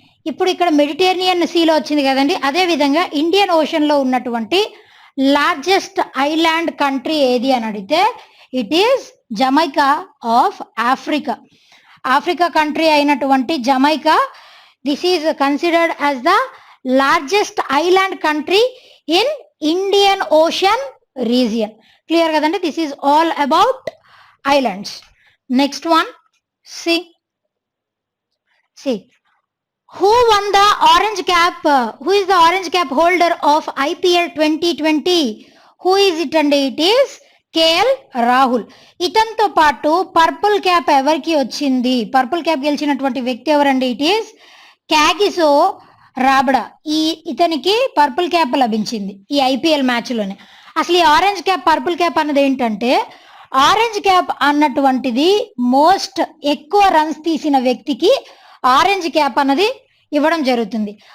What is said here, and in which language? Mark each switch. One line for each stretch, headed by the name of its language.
Telugu: ఇప్పుడు ఇక్కడ మెడిటేరియన్ సీలో వచ్చింది కదండి, అదేవిధంగా ఇండియన్ ఓషన్లో ఉన్నటువంటి లార్జెస్ట్ ఐలాండ్ కంట్రీ ఏది అని అడిగితే
English: It is Jamaica of Africa.
Telugu: Africa country అయినటువంటి
English: Jamaica, this is considered as the largest island country in Indian Ocean region.
Telugu: Clear కదండి?
English: This is all about islands.
Telugu: Next one, C
English: who won the orange cap, who is the orange cap holder of IPL 2020? who is it? And it is KL Rahul.
Telugu: ఇతనితో పాటు purple cap ఎవరికి వచ్చింది? Purple cap గెలిచినటువంటి వ్యక్తి ఎవరండి?
English: it is
Telugu: క్యాగిసో రాబడా. ఇతనికి purple cap లభించింది ఈ ఐపీఎల్ మ్యాచ్లోనే. అసలు ఈ ఆరెంజ్ క్యాప్, పర్పుల్ క్యాప్ అన్నది ఏంటంటే, ఆరెంజ్ క్యాప్ అన్నటువంటిది మోస్ట్ ఎక్కువ రన్స్ తీసిన వ్యక్తికి ఆరెంజ్ క్యాప్ అన్నది ఇవ్వడం జరుగుతుంది.